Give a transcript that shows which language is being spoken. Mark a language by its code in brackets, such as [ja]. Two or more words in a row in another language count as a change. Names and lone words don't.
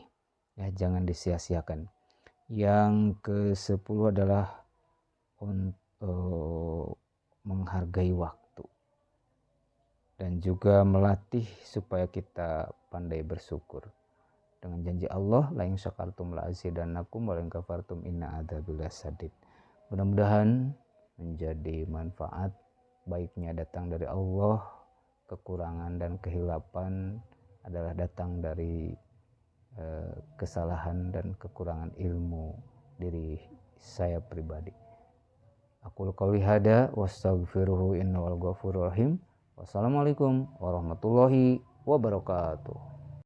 [id] Ya, jangan disia-siakan. Yang ke-10 adalah untuk menghargai waktu dan juga melatih supaya kita pandai bersyukur. Dengan janji Allah, [ar] لئن شكرتم لأزيدنكم ولئن كفرتم إن عذابي لشديد. [id] Mudah-mudahan menjadi manfaat, baiknya datang dari Allah, kekurangan dan kehilapan adalah datang dari kesalahan dan kekurangan ilmu diri saya pribadi. [ar] أقول قولي هذا وأستغفره إنه غفور رحيم. والسلام عليكم ورحمة الله وبركاته.